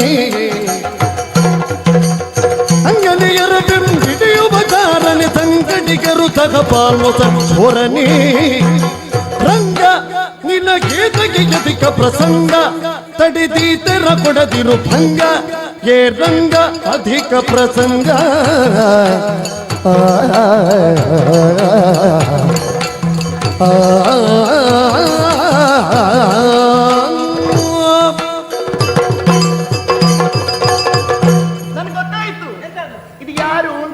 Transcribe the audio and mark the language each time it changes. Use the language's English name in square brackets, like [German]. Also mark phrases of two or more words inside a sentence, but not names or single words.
[Kannada] ಅಂಗನೆಯರ ಬಿಡಿಯುವ ಚಾರನಿ, ಸಂಗಡಿಗರು ಸಹ ಪಾಲ್ಮೊಸರ್ ಚೋರನಿ. ರಂಗ ನಿನಗೇತಕ್ಕೆ ಅಧಿಕ ಪ್ರಸಂಗ, ತಡಿದೀತರ ಕೊಡದಿರು ಭಂಗ, ಏ ರಂಗ ಅಧಿಕ ಪ್ರಸಂಗ. ನನ್ಗೆ ಗೊತ್ತಾಯ್ತು ಇದು ಯಾರು ಅಂತ.